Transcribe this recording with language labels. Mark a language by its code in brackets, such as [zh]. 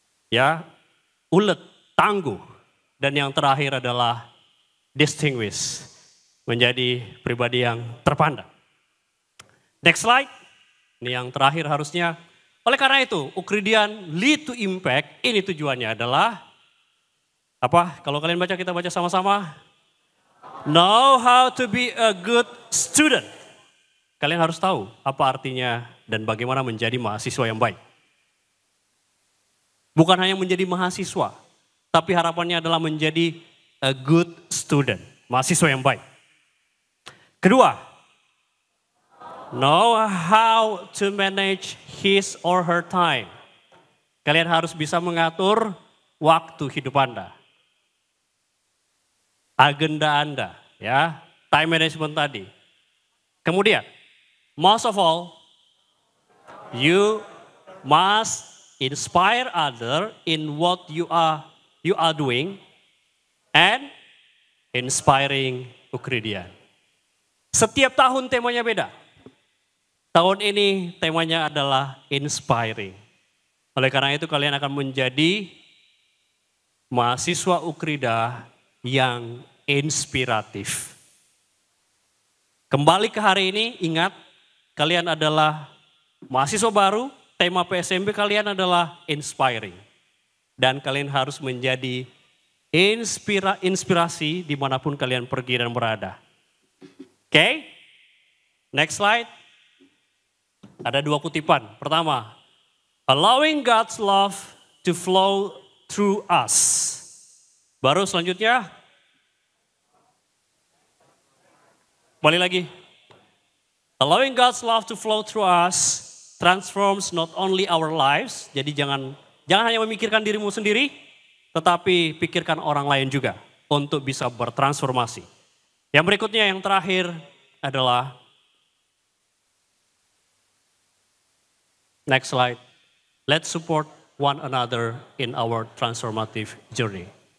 [id] Ya, ulet, tangguh. Dan yang terakhir adalah distinguished, menjadi pribadi yang terpandang. Next slide, ini yang terakhir harusnya. Oleh karena itu, [en] Ukridian lead to impact, [id] ini tujuannya adalah, apa? Kalau kalian baca, kita baca sama-sama. [en] Know how to be a good student. [id] Kalian harus tahu apa artinya dan bagaimana menjadi mahasiswa yang baik. Bukan hanya menjadi mahasiswa, tapi harapannya adalah menjadi [en] a good student, [id] mahasiswa yang baik. [en] Kedua, know how to manage his or her time. [id] Kalian harus bisa mengatur waktu hidup Anda. Agenda Anda, ya, time management tadi. [en] Kemudian, most of all, you must inspire other in what you are doing and inspiring Ukridian. [id] Setiap tahun temanya beda. Tahun ini temanya adalah inspiring. Oleh karena itu kalian akan menjadi mahasiswa Ukrida yang inspiratif. Kembali ke hari ini, ingat kalian adalah mahasiswa baru, tema PSMB kalian adalah inspiring. Dan kalian harus menjadi inspirasi dimanapun kalian pergi dan berada. Oke, next slide. Ada dua kutipan. [en] Pertama, allowing God's love to flow through us. [id] Baru selanjutnya, balik lagi. [en] Allowing God's love to flow through us transforms not only our lives. [id] Jadi jangan hanya memikirkan dirimu sendiri, tetapi pikirkan orang lain juga untuk bisa bertransformasi. Yang berikutnya, yang terakhir adalah next slide. [en] Let's support one another in our transformative journey.